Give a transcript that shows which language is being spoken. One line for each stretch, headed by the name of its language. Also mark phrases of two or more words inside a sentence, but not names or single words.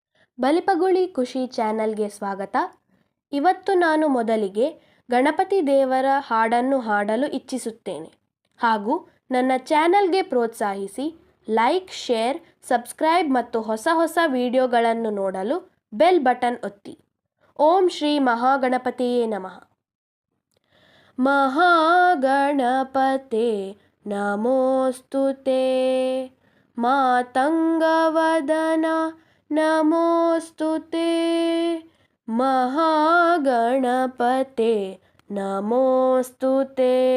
Kannada: ಬಲಿಪಗುಳಿ ಖುಷಿ ಚಾನಲ್ಗೆ ಸ್ವಾಗತ. ಇವತ್ತು ನಾನು ಮೊದಲಿಗೆ ಗಣಪತಿ ದೇವರ ಹಾಡನ್ನು ಹಾಡಲು ಇಚ್ಛಿಸುತ್ತೇನೆ. ಹಾಗೂ ನನ್ನ ಚಾನಲ್ಗೆ ಪ್ರೋತ್ಸಾಹಿಸಿ
English: like, share, subscribe
Kannada: ಮತ್ತು ಹೊಸ ಹೊಸ ವಿಡಿಯೋಗಳನ್ನು ನೋಡಲು
English: bell button
Kannada: ಒತ್ತಿ.
Sanskrit: ಓಂ ಶ್ರೀ ಮಹಾಗಣಪತಿಯೇ ನಮಃ. ಮಹಾಗಣಪತೆ ನಮೋಸ್ತುತೆ, ಮಾತಂಗವದನ ನಮೋಸ್ತುತೆ, ಮಹಾಗಣಪತೆ ನಮೋಸ್ತುತೆ,